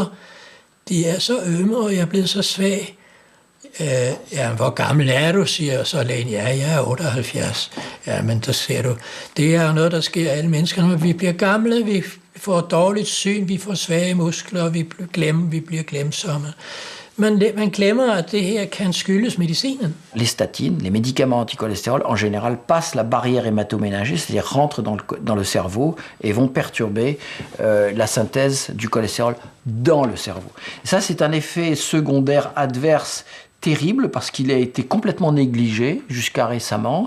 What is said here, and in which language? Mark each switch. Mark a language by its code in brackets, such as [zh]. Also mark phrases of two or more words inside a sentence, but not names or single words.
[da] De er så ømme, og jeg er blevet så svag. Ja, hvor gammel er du, siger så lægen. Ja, jeg er 78. Ja, men der ser du, det er noget, der sker alle mennesker. Når vi bliver gamle, vi får dårligt syn, vi får svage muskler, vi bliver glemsomme. Man glemmer, at det her kan skyldes medicinen. [fr] Les statines, les médicaments anticholestérol, en général, passent la barrière hématoménagère, c'est-à-dire rentrent dans le cerveau et vont perturber la synthèse du cholestérol dans le cerveau. Et ça, c'est un effet secondaire adverse terrible parce qu'il a été complètement négligé jusqu'à récemment.